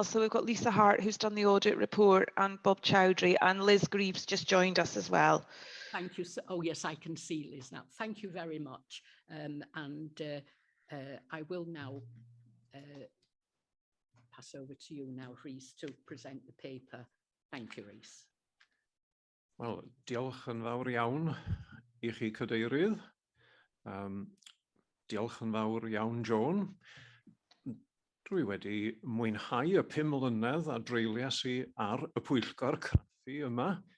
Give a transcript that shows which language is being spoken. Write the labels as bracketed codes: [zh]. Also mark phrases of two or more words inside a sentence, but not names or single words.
[en] So we've got Lisa Hart, who's done the audit report, and Bob Chowdhury, and Liz Greaves just joined us as well. Thank you. Oh, yes, I can see Liz now. Thank you very much. I will now pass over to you now, Rhys, to present the paper. Thank you, Rhys. [cy] Wel, diolch yn fawr iawn I chi, Cadeirydd. Diolch yn fawr iawn, Joan. Dwi wedi mwynhau y 5 mlynedd a dreilias I ar y Pwyllgor Craffu yma.